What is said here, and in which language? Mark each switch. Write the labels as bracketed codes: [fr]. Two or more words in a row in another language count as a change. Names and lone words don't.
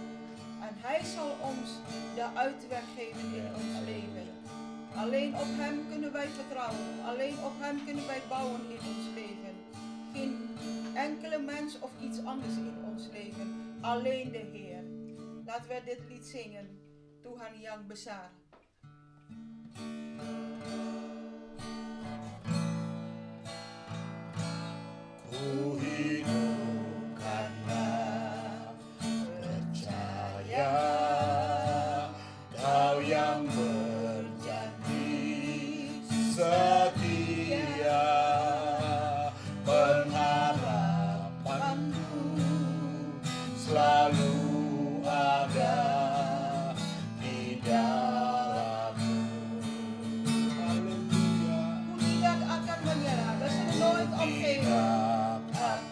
[nl] En Hij zal ons de uitweg geven in ons leven. Alleen op Hem kunnen wij vertrouwen. Alleen op Hem kunnen wij bouwen in ons leven. Geen enkele mens of iets anders in ons leven. Alleen de Heer. Laten we dit lied zingen. [id] Tuhan yang besar. Ku hidup karena percaya Kau yang berjanji setia, pengharapanku selalu ada di dalam-Mu. Haleluya. Ku tidak akan menyerah. [nl] We zullen nooit opgeven. [id] Tidak